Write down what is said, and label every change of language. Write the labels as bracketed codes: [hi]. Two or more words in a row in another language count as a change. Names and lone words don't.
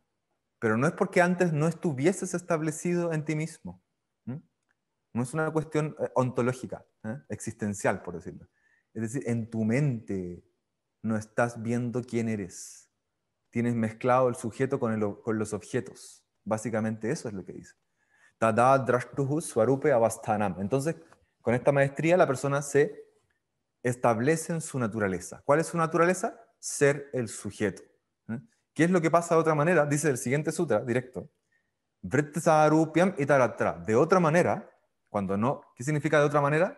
[es] Pero no es porque antes no estuvieses establecido en ti mismo. ¿Mm? No es una cuestión ontológica, existencial, por decirlo. Es decir, en tu mente no estás viendo quién eres. Tienes mezclado el sujeto con los objetos. Básicamente eso es lo que dice. [sa] Tada drashtuhu swarupe avasthanam. [es] Entonces, con esta maestría la persona se establece en su naturaleza. ¿Cuál es su naturaleza? Ser el sujeto. ¿Qué es lo que pasa de otra manera? Dice el siguiente sutra, directo. [sa] Vrittisarupyam itaratra. [es] De otra manera, cuando no, ¿qué significa de otra manera?